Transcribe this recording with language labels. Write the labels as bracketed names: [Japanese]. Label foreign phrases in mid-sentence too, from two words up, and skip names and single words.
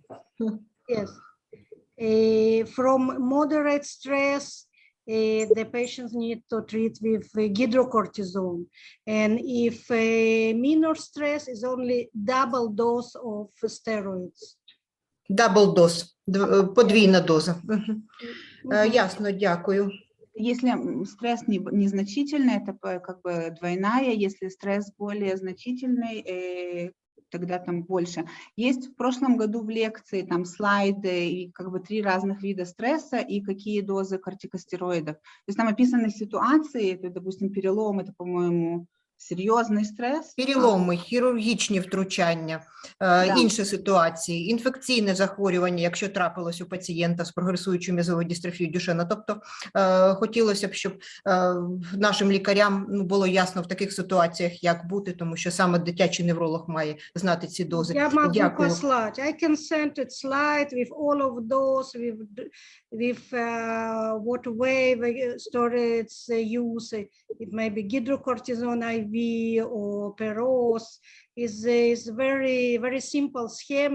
[English] Yes, from moderate stress, the patients need to treat with hydrocortisone, and if minor stress is only double dose of steroids. Double dose, [Ukrainian] подвійна доза. Ясно, дякую. [Russian] Если стресс незначительный, это как бы двойная, если стресс более значительный, тогда там больше. Есть в прошлом году в лекции там слайды и как бы 3 разных вида стресса и какие дозы кортикостероидов. То есть там описаны ситуации, это, допустим, перелом, это, по-моему, [Ukrainian] серйозний стрес. Переломи, хірургічні втручання, інші ситуації, інфекційне захворювання, якщо трапилось у пацієнта з прогресуючою м'язовою дистрофією Дюшенна. Тобто хотілося б, щоб нашим лікарям було ясно в таких ситуаціях, як бути, тому що саме дитячий невролог має знати ці дози. [Russian] Я могу [Ukrainian] Дякую. [Russian] послать. [English] I can send it slide with all of those, with what way the storage use. It may be hydrocortisone IV or Peros. Is very simple scheme.